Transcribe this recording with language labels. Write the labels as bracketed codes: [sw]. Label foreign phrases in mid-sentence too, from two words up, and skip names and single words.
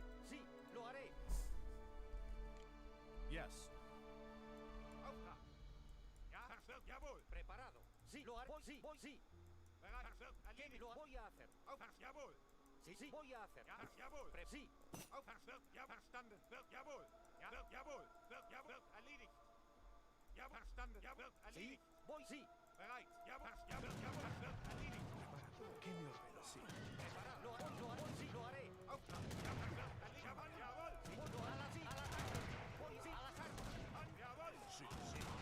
[es] Sí, lo haré. Yes. Jawohl. Preparado. Sí, lo haré. Sí, sí. ¿Qué me lo voy a hacer? Jawohl. Sí, sí, voy a hacer. Jawohl. Sí. [de] Verstanden. Jawohl. Jawohl. Erledigt. Ja, verstanden. [es] Sí, Erledigt. voy, sí. [de] Bereit. Jawohl. Erledigt. [es] ¿Qué me ordena? Sí. Preparado. Lo haré. Sí, lo haré. [de] Auftrag. Jawohl. [es] Sí, lo haré. Sí, al ataque. Voy, sí, a las armas. Jawohl. Sí, sí.